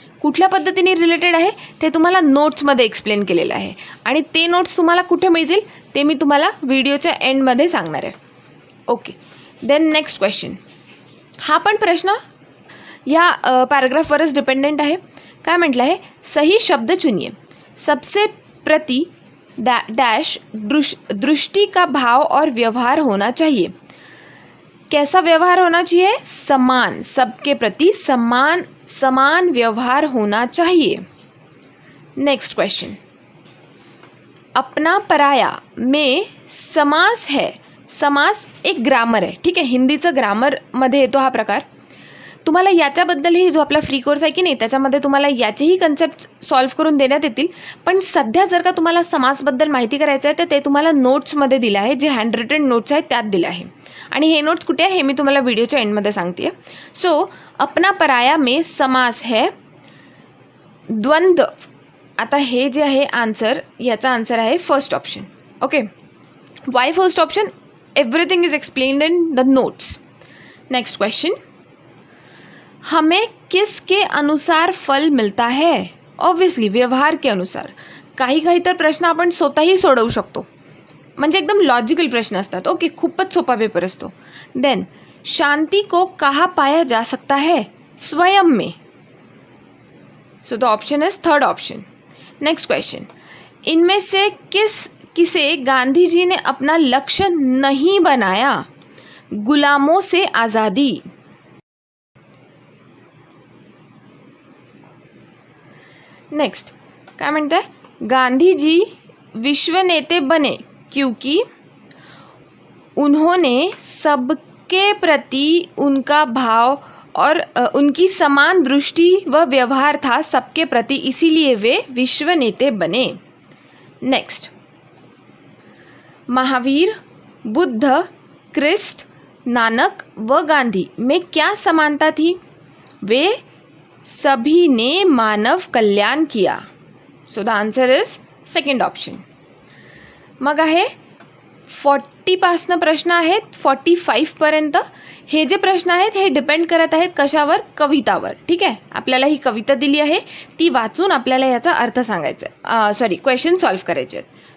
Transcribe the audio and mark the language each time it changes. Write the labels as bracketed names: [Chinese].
[Marathi] कुठल्या पद्धतीने रिलेटेड आहे ते तुम्हाला नोट्समध्ये एक्सप्लेन केलेलं आहे आणि ते नोट्स तुम्हाला कुठे मिळतील ते मी तुम्हाला व्हिडिओच्या एंडमध्ये सांगणार आहे. [English] Okay, then next question. [Marathi] हा पण प्रश्न या पॅराग्राफवरच डिपेंडेंट आहे. काय म्हटलं आहे, [Hindi] सही शब्द चुनिए। सबसे प्रति डैश दृष्टि का भाव और व्यवहार होना चाहिए। कैसा व्यवहार होना चाहिए? समान, सबके प्रति समान समान व्यवहार होना चाहिए। नेक्स्ट क्वेश्चन, अपना पराया में समास है। [Marathi] समास एक ग्रामर आहे, ठीक आहे, हिंदीचं ग्रामरमध्ये येतो हा प्रकार. तुम्हाला याच्याबद्दलही जो आपला फ्री कोर्स आहे की नाही त्याच्यामध्ये तुम्हाला याचेही कन्सेप्ट सॉल्व्ह करून देण्यात येतील. पण सध्या जर का तुम्हाला समासबद्दल माहिती करायचं आहे तर ते तुम्हाला नोट्समध्ये दिलं आहे, जे हँड रिटन नोट्स आहेत त्यात दिलं आहे. आणि हे नोट्स कुठे आहे हे मी तुम्हाला व्हिडिओच्या एंडमध्ये सांगते. [Hindi] सो अपना पराया में समास है द्वंद्व. [Marathi] आता हे जे आहे आन्सर, याचा आन्सर आहे first option. [English] Okay, why first option? Everything is explained in the notes. [Hindi] Next question, हमें किसके अनुसार फल मिळता है? ऑब्वियसली व्यवहार के अनुसार. [Marathi] काही काही तर प्रश्न आपण स्वतःही सोडवू शकतो, म्हणजे एकदम लॉजिकल प्रश्न असतात. ओके, खूपच सोपा पेपर असतो. [Hindi] देन, शांति को कहाँ पाया जा सकता है? स्वयं में. [English] So the option is third option. Next question, [Hindi] इनमें से किसे गांधी जी ने अपना लक्ष्य नहीं बनाया? गुलामों से आज़ादी. नेक्स्ट काय म्हणते हैं? गांधी जी विश्व नेते बने क्योंकि उन्होंने सबके प्रति उनका भाव और उनकी समान दृष्टि व व्यवहार था सबके प्रति, इसीलिए वे विश्व नेते बने. नेक्स्ट, महावीर, बुद्ध, क्रिस्ट, नानक व गांधी में क्या समानता थी? वे सभी ने मानव कल्याण किया. [English] So the answer is second option. [Marathi] मग आहे 40 पासनं प्रश्न आहेत 45 पर्यंत. हे जे प्रश्न आहेत हे डिपेंड करत आहेत कशावर? कवितावर. ठीक आहे, आपल्याला ही कविता दिली आहे, ती वाचून आपल्याला याचा अर्थ सांगायचा आहे, क्वेश्चन सॉल्व्ह करायचे आहेत.